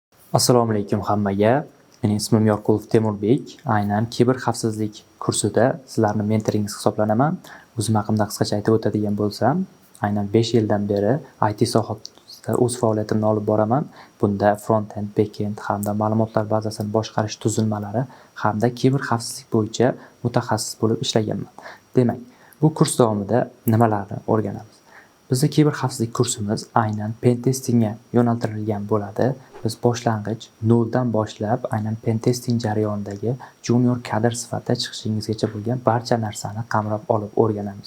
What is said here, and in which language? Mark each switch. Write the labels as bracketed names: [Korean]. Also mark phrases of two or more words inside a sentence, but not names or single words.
[Uzbek] Assalomu alaykum hammaga. Mening ismim Yorqulov Temurbek. Aynan kiber xavfsizlik kursida sizlarning mentoringiz hisoblanaman. O'zim haqimda qisqacha aytib o'tadigan bo'lsam, aynan 5 yildan beri IT sohasida o'z faoliyatimni olib boraman. Bunda [English] front-end, back-end [Uzbek] hamda ma'lumotlar bazasini boshqarish tuzilmalari hamda kiber xavfsizlik bo'yicha mutaxassis bo'lib ishlaganman. Demak, bu kurs davomida nimalarni o'rganamiz? Bizning kiber xavfsizlik kursimiz aynan pentestingga yo'naltirilgan bo'ladi. Biz boshlang'ich noldan boshlab aynan pentesting jarayonidagi junior kadr sifatida chiqishingizgacha bo'lgan barcha narsani qamrab olib o'rganamiz.